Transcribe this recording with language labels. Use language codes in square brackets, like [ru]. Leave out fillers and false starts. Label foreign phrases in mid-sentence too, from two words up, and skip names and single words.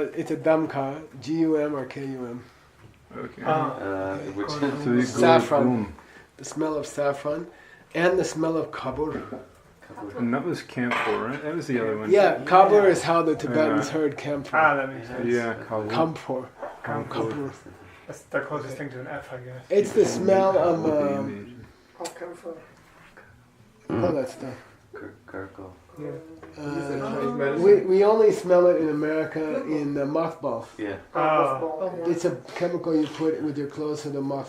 [en] it's a damka. GUM or KUM. Okay. which So the Saffron. The smell of saffron. And the smell of kabur. And that was camphor, right? That was the other one. Yeah, kabur is how the Tibetans heard camphor. That makes sense. Yeah. Kabur. Kamphor. Kamphor. Kabur. That's the closest thing to an F, I guess. It's the smell of Kamphor. all that stuff. Gurgle. We only smell it in America in mothballs. Yeah. Oh. It's a chemical you put with your clothes so the moths